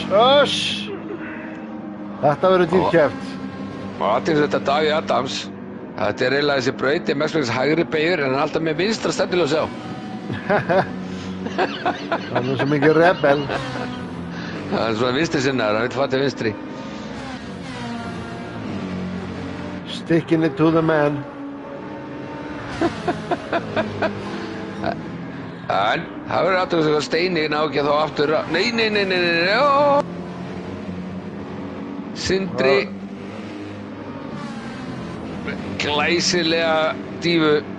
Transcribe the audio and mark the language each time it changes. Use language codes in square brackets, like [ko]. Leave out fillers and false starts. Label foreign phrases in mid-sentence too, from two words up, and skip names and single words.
[is] Þetta verður dýrkæft. Og aðeins þetta Davíð Adams. Þetta eiginlega þessi braut, mestmegnis hægri beygur, en hann alltaf með vinstra stefnuljósi á. Það svo mikið rebel. Það svona vinstri sinnaður, hann vil fara til vinstri. [en] Sticking it to the man. [is] En það verður aftur að Steini ná ekki þá aftur. Nei, ó! Sindri. Glæsilega dífu.